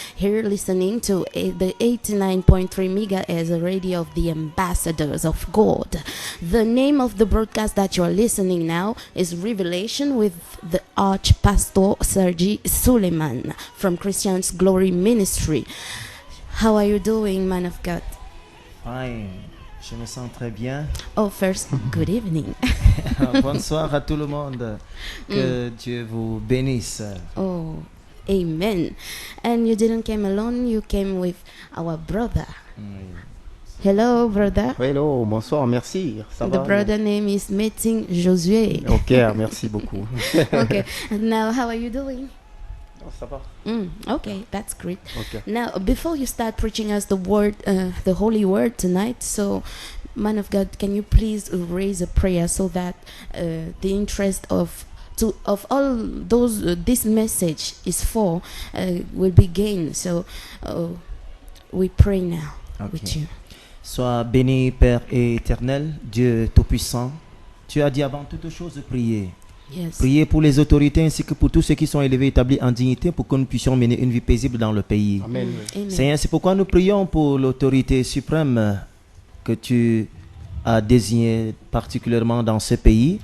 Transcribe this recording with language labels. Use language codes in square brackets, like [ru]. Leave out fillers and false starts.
[en] Here listening to the 89.3 megahertz radio of the Ambassadors of God. The name of the broadcast that you're listening now is Revelation with the Archpastor Sergi Suleiman from Christian's Glory Ministry. How are you doing, man of God? Fine, [fr] je me sens très bien. [en] Oh, first, good evening. [fr] Bonsoir à tout le monde. Que Dieu vous bénisse. [en] Oh, amen. And you didn't come alone, you came with our brother. Hello, brother. [fr] Hello, bonsoir, merci. Ça [en] The [fr] va? [en] brother name is Meting Josué. [fr] Ok, merci beaucoup. [en] Okay, now how are you doing? [fr] Oh, ça va. [en] Okay, that's great. Okay. Now, before you start preaching us the word, the holy word tonight, so, man of God, can you please raise a prayer so that the interest of all those this message is for will be gained. So we pray now with you. [fr] Sois béni, Père éternel, Dieu Tout-Puissant. Tu as dit avant toute chose de prier. [en] Yes. [fr] Priez pour les autorités ainsi que pour tous ceux qui sont élevés et établis en dignité, pour que nous puissions mener une vie paisible dans le pays. Amen. Amen. Seigneur, c'est pourquoi nous prions pour l'autorité suprême que tu as désignée particulièrement dans ce pays.